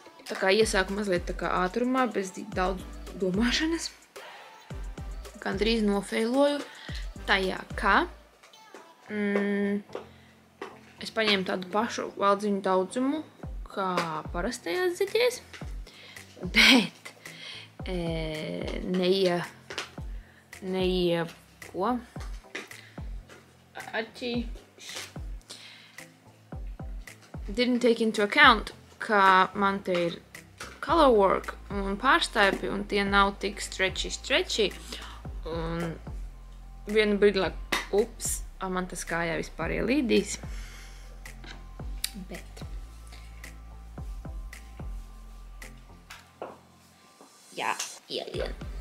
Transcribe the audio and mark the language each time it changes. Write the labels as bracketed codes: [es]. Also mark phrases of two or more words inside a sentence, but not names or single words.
[lv] tā kā iesāku mazliet tā kā ātrumā, bez daudz domāšanas. Gandrīz nofeiloju tajā, ka es paņēmu tādu pašu valdziņu daudzumu, kā parastajās zeķēs, bet [en] didn't take into account, [lv] ka man te ir [en] color work [lv] un pārstaipi, un tie nav tik stretchy, un vienu brīdī, ups, man tas kājā vispār ielīdīs, bet jā, ielien.